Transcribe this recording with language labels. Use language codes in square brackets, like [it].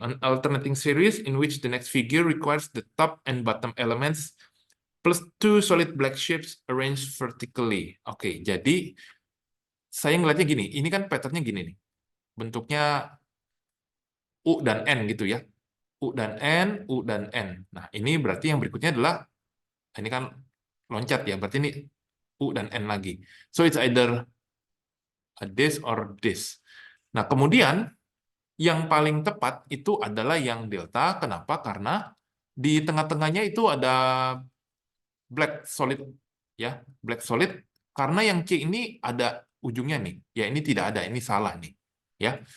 [en] An alternating series in which the next figure requires the top and bottom elements plus two solid black shapes arranged vertically. [id] Oke, jadi saya ngeliatnya gini. Ini kan patternnya gini nih. Bentuknya U dan N gitu ya. U dan N, U dan N. Nah, ini berarti yang berikutnya adalah, ini kan loncat ya, berarti ini U dan N lagi. [en] So, it's either this or this. [id] Nah, kemudian yang paling tepat itu adalah yang delta. Kenapa? Karena di tengah-tengahnya itu ada black solid. Ya, black solid. Karena yang C ini ada ujungnya nih. Ya, ini tidak ada, ini salah nih. ya.